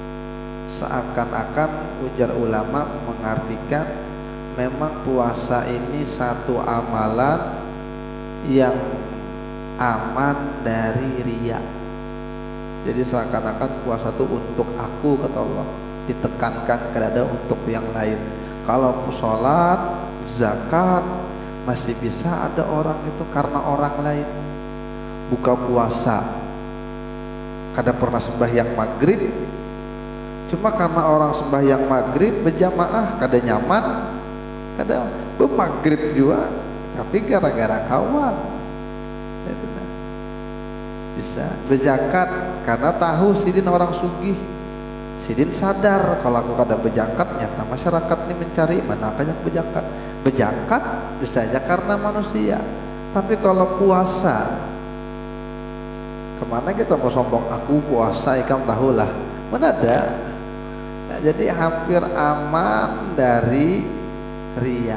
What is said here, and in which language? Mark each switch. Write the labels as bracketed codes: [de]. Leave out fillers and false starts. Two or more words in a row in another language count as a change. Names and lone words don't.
[id] Seakan-akan ujar ulama mengartikan memang puasa ini satu amalan yang aman dari riya. Jadi seakan-akan puasa itu untuk aku, kata Allah, ditekankan ke dada untuk yang lain. Kalau sholat, zakat masih bisa ada orang itu karena orang lain. [bjn] Buka puasa kada pernah sembahyang maghrib, cuma karena orang sembahyang maghrib berjamaah kada nyaman, kada maghrib juga, tapi gara-gara kawan itu bisa. Berzakat karena tahu sidin orang sugih, sidin sadar kalau aku kada berzakat nyata masyarakat ini mencari mana yang berzakat. Berzakat bisa aja karena manusia, tapi kalau puasa kemana kita mau sombong aku puasa ikam tahulah mana ada. [id] Nah, jadi hampir aman dari riya.